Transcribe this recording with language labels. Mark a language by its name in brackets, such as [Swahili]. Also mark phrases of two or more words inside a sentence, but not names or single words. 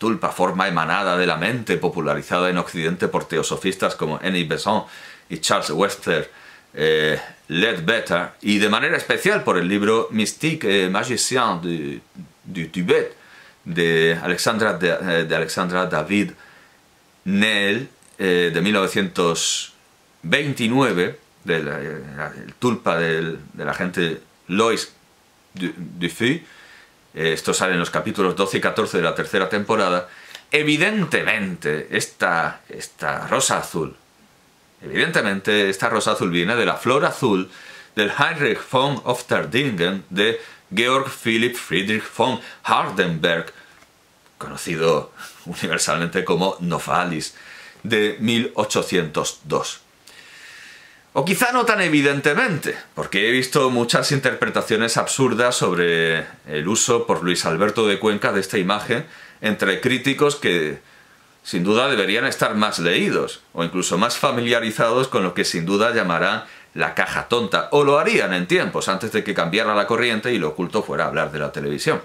[Spanish] tulpa, forma emanada de la mente, popularizada en Occidente por teosofistas como Henri Besson y Charles Webster Leadbeater, y de manera especial por el libro Mystique et Magicien du Tibet de Alexandra David Neel, de 1929, el tulpa del agente Lois Dupuy. Esto sale en los capítulos 12 y 14 de la tercera temporada. Evidentemente, esta rosa azul viene de la flor azul del Heinrich von Ofterdingen de Georg Philipp Friedrich von Hardenberg, conocido universalmente como Novalis, de 1802. O quizá no tan evidentemente, porque he visto muchas interpretaciones absurdas sobre el uso por Luis Alberto de Cuenca de esta imagen entre críticos que sin duda deberían estar más leídos, o incluso más familiarizados con lo que sin duda llamarán la caja tonta, o lo harían en tiempos antes de que cambiara la corriente y lo oculto fuera a hablar de la televisión.